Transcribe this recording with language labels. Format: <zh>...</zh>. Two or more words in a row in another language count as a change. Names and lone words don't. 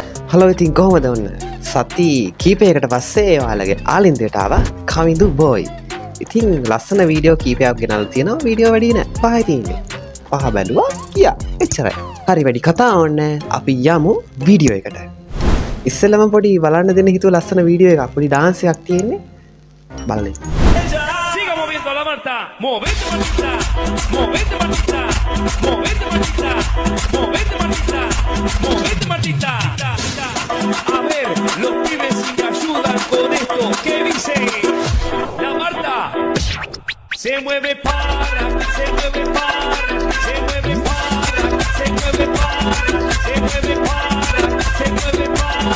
<si>හලෝ ඉතින් කොහොමද ඔන්න සති කීපයකට පස්සේ ඔයාලගේ ආලින්දයට ආවා කවිඳු බෝයි. ඉතින් ලස්සන වීඩියෝ කීපයක් ගෙනල්ලා තියෙනවා. වීඩියෝ වැඩි නෑ. පහයි තියෙන්නේ. පහ බැලුවා ගියා. එච්චරයි. හරි වැඩි කතා ඕනේ. අපි යමු වීඩියෝ එකට. ඉස්සෙල්ලම පොඩි බලන්න දෙන්න හිතුව ලස්සන වීඩියෝ එකක්. පොඩි ඩාන්ස් එකක් තියෙන්නේ. බලන්න.</si> <es>Siga moviendo la Marta, movete Martita, movete Martita, movete Martita, movete Martita, movete Martita. A ver, los pibes si te ayudan con esto, ¿qué dice? La Marta se mueve para, se mueve para, se mueve para, se mueve para, se mueve para, se mueve para.</es>